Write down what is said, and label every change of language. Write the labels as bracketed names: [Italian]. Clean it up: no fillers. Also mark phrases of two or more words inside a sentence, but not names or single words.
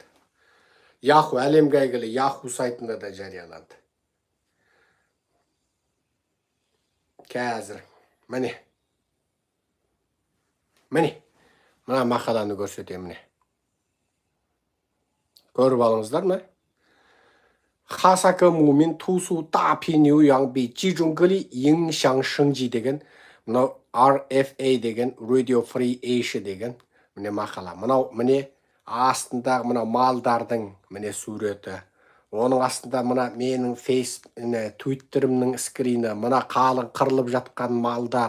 [Kazakh] Yahoo, әлемге әйгілі Yahoo сайтында да жарияланды. Қазір. Міне. Мына мақаланы көрсетемін. Міне. Көріп алыңыздар ма? [Chinese] 哈萨克牧民屠苏大批牛羊被集中隔离影响生计 [Kazakh] деген, мынау RFA деген, Radio Free Asia деген, міне мақала. Міне астындағы мына малдардың міне суреті. Оның астында мына менің Twitter'ымның скрины, мына қалың қырылып жатқан малдар.